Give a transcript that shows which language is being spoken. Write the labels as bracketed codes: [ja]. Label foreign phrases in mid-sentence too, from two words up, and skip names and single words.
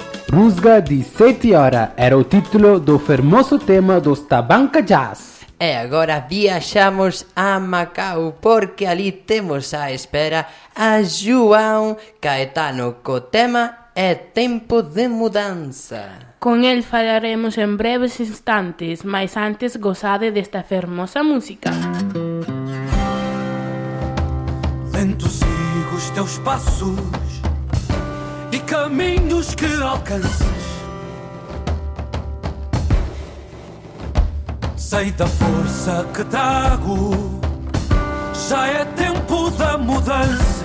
[gl] Rusga de 7 horas era o título do famoso tema dos Tabanca Jazz. E agora viaxamos a Macao porque ali temos á espera a João Caetano co tema É Tempo de Mudanza. Con el falaremos en breves instantes, mas antes gozade desta fermosa música. [pt] Lento sigo os teus passos e caminhos que alcanças. Sei da força que trago, já é tempo da mudança.